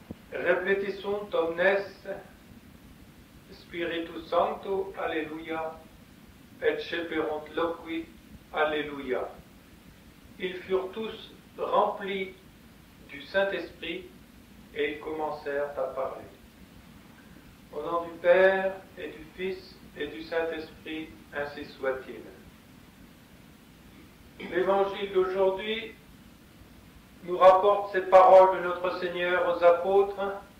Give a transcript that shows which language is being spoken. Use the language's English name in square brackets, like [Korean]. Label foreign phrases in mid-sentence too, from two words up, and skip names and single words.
[Latin] Repetisunt omnes Spiritus Sancto, Alléluia, et ceperunt loqui, Alléluia. [French] Ils furent tous remplis du Saint-Esprit et ils commencèrent à parler. Au nom du Père et du Fils et du Saint-Esprit, ainsi soit-il. L'évangile d'aujourd'hui nous rapporte ces paroles de notre Seigneur aux apôtres.